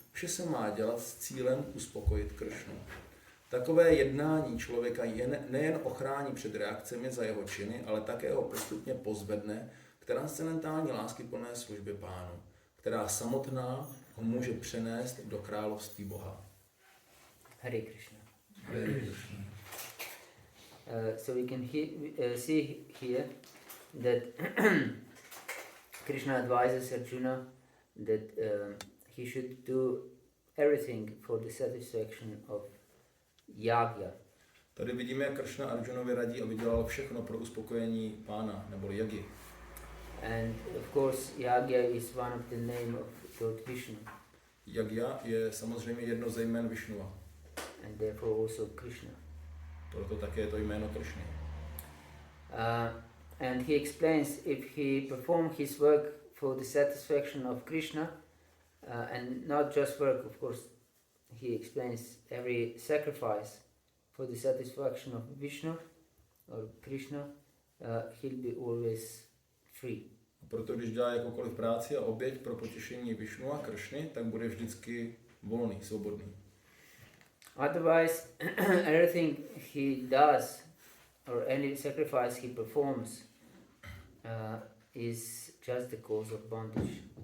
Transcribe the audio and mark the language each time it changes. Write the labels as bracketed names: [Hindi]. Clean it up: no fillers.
[Czech] Vše se má dělat s cílem uspokojit Kršnu. Takové jednání člověka nejen ochrání před reakcemi za jeho činy, ale také ho postupně pozvedne k transcendentální láskyplné službě Pánu, která samotná ho může přenést do království Boha. [Sanskrit] Hare Krishna. Hare Krishna. [English] So we can see here that Krishna advises Arjuna that he should do everything for the satisfaction of yagya. [Czech] Tady vidíme, jak Kršna Arjunovi radí, aby dělal všechno pro uspokojení Pána, nebo Yagi. [English] And of course, yagya is one of the name of Lord Vishnu. [Czech] Yagya je samozřejmě jedno ze jmen Višnua. [English] And therefore also Krishna. [Czech] Proto také je to jméno Kršny. [English] And he explains if he performed his work for the satisfaction of Krishna, and not just work, of course, he explains every sacrifice for the satisfaction of Vishnu or Krishna, he'll be always free. [Czech] Proto když dělá jakoukoliv práci a oběť pro potěšení Višnu a Kršny, tak bude vždycky volný, svobodný. [English] Otherwise, everything he does or any sacrifice he performs is just the cause of bondage.